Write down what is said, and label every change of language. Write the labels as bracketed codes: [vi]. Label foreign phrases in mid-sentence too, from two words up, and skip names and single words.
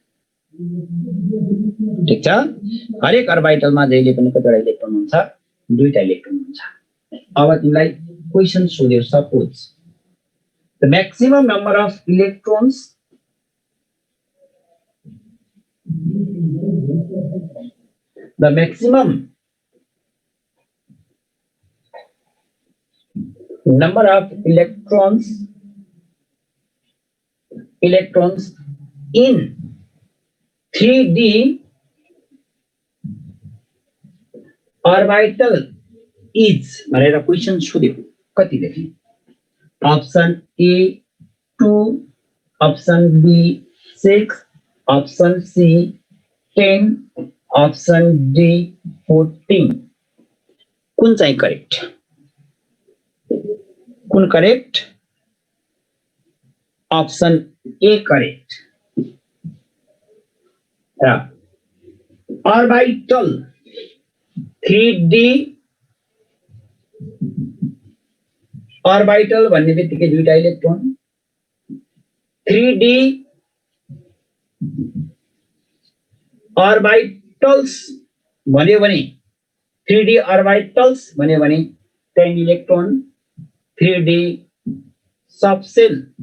[ne] ठीक छ हरेक अर्बिटलमा जहिले पनि कतिवटा इलेक्ट्रोन हुन्छ दुईटा इलेक्ट्रोन हुन्छ अब तिमीलाई क्वेशन सोध्यो [en] suppose the maximum number of electrons the maximum number of electrons in 3D orbital is भनेर [ne] क्वेशन सोध्यो कति लेख्ने [en] option A 2 option B 6 option C 10 option D 14 [ne] कुन चाहिँ करेक्ट कुन [en] correct option A correct orbital 3D orbital [ne] भन्ने बित्तिकै दुईटा इलेक्ट्रोन [en] 3D orbitals [ne] भन्यो भने [en] 3D orbitals [ne] भन्यो भने 10 इलेक्ट्रोन [en] 3D subshell